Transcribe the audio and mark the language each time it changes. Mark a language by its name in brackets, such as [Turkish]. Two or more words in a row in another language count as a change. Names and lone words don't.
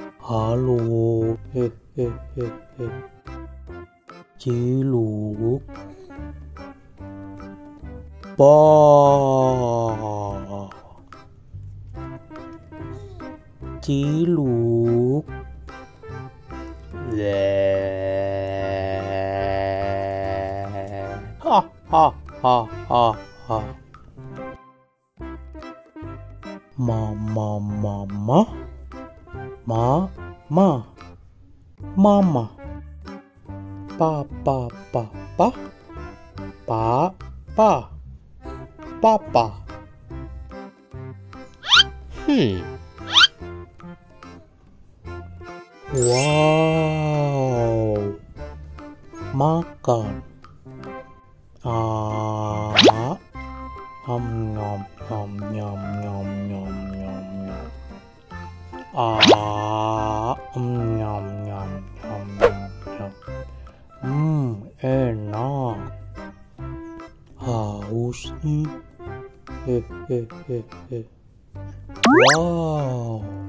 [Indonesian] Halo, Ciluk, ba, Ciluk, le, ha ha ha ha ha. Mama, mama, mama, papa, papa. Wow, makan. Nom nom nom nom nom nom nom nom. Nyam nyam nyam nyam nyam. Enak. Haus nih. Wow.